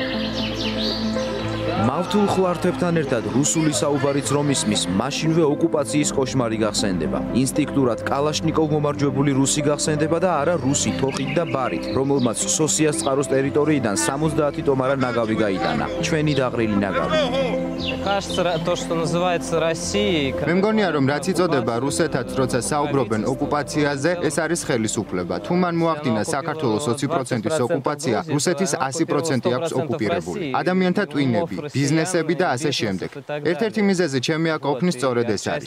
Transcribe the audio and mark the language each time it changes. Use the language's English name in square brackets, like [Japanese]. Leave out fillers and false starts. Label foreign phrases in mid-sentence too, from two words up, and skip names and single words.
[Georgian] მავთულ ხვართებთან ერთად რუსული საუბარიც რომ ისმის, მაშინვე ოკუპაციის კოშმარი გახსენდება. ინსტინქტურად კალაშნიკოვ მომარჯვებული რუსი гახსენდება და არა რუსი თოხით და ბარით, რომელმაც სოსიას წყაროს ტერიტორიიდან 70 ტომარა ნაგავი გაიტანა. ჩვენი დაყრილი ნაგავი. [Russian] Кажется, то, что называется Россией. [Georgian] მე მგონია რომ რაც იწოდება რუსეთად, როცა საუბრობენ ოკუპაციაზე, ეს არის ხელისუფლება. თუ მან მოახდინა საქართველოს 20%-ის ოკუპაცია, რუსეთის 100% აქვს ოკუპირებული. ადამიანთა ტვინები, ბიზნესები და ასე შემდეგ. ერთ-ერთი მიზეზი ჩემი აკოხნის სწორედ ეს არის.